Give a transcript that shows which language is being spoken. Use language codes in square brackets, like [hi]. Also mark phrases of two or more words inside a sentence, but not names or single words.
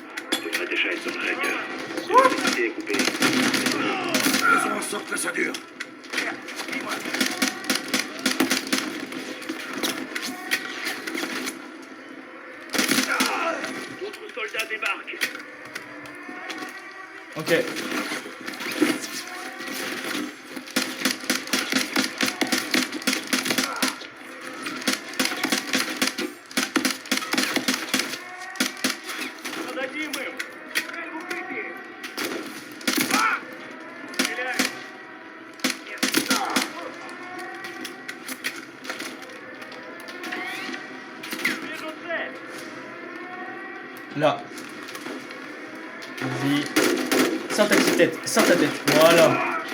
[fr] On devrait déjà être dans le réacteur. L'électricité est coupée. Faisons en sorte que ça dure. D'autres soldats débarquent. Ok. [ru] Зададим им. Цель в укрытии. Стреляй. Вижу цель. [fr] Là. Vas-y. Sors ta petite tête, sors ta tête. Voilà.